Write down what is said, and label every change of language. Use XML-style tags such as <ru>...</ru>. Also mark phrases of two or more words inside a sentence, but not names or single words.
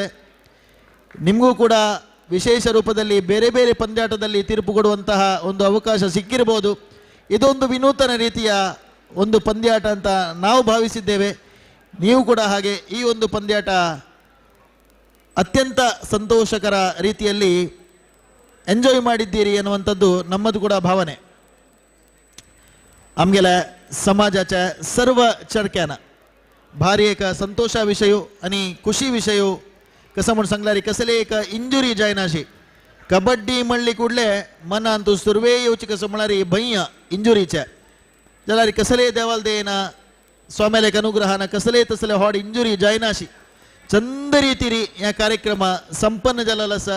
<kn>ನಿಮಗೂ ಕೂಡ ವಿಶೇಷ ರೂಪದಲ್ಲಿ ಬೇರೆ ಬೇರೆ ಪಂದ್ಯಾಟದಲ್ಲಿ ತೀರ್ಪು ಕೊಡುವಂತಹ ಒಂದು ಅವಕಾಶ ಸಿಕ್ಕಿರಬಹುದು. ಇದೊಂದು ವಿನೂತನ ರೀತಿಯ ಒಂದು ಪಂದ್ಯಾಟ ಅಂತ ನಾವು ಭಾವಿಸಿದ್ದೇವೆ. ನೀವು ಕೂಡ ಹಾಗೆ ಈ ಒಂದು ಪಂದ್ಯಾಟ ಅತ್ಯಂತ ಸಂತೋಷಕರ ರೀತಿಯಲ್ಲಿ ಎಂಜಾಯ್ ಮಾಡಿದ್ದೀರಿ ಅನ್ನುವಂಥದ್ದು ನಮ್ಮದು ಕೂಡ ಭಾವನೆ.</kn> <kok>आमगेल्या समाजाच्या सर्व चडक्यान भारी एक संतोषा विशय आणि खुशी विशय कसं म्हणून सांगल्यार कसले एक इंजुरी जायनाशी कबड्डी म्हणली कुडले मना तूं सुरवे येवची कसं म्हळ्यार भय्य इंजुरीचे जाल्यार कसले देवाल देना स्वाम्यालेक अनुग्रहान कसले तसले हॉड इंजुरी जायनाशी चंद रितीरी ह्या कार्यक्रम संपन्न जालेलो आसा.</kok>